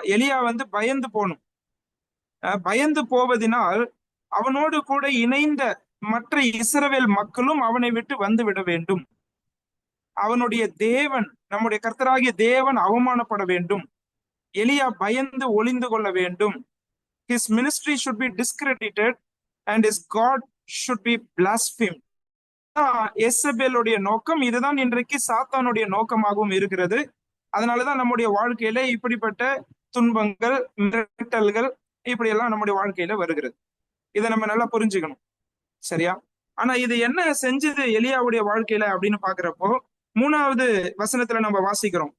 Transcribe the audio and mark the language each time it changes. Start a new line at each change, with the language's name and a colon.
Tamil: எலியா பயந்து போகணும். பயந்து போவதினால் அவனோடு கூட இணைந்த மற்ற இஸ்ரவேல் மக்களும் அவனை விட்டு வந்து விட வேண்டும். அவனுடைய தேவன், நம்முடைய கர்த்தராகிய தேவன் அவமானப்பட வேண்டும். எலியா பயந்து ஒளிந்து கொள்ள வேண்டும்.
English: His ministry should be discredited and his God should be blasphemed.
Tamil: எசபேலுடைய நோக்கம் இதுதான், இன்றைக்கு சாத்தானுடைய நோக்கமாகவும் இருக்கிறது. அதனாலதான் நம்முடைய வாழ்க்கையில இப்படிப்பட்ட துன்பங்கள், மிரட்டல்கள் இப்படி எல்லாம் நம்முடைய வாழ்க்கையில வருகிறது. இதை நம்ம நல்லா புரிஞ்சுக்கணும், சரியா? ஆனா இது என்ன செஞ்சது எலியாவுடைய வாழ்க்கையில அப்படின்னு பாக்குறப்போ 3வது வசனத்துல நம்ம வாசிக்கிறோம்.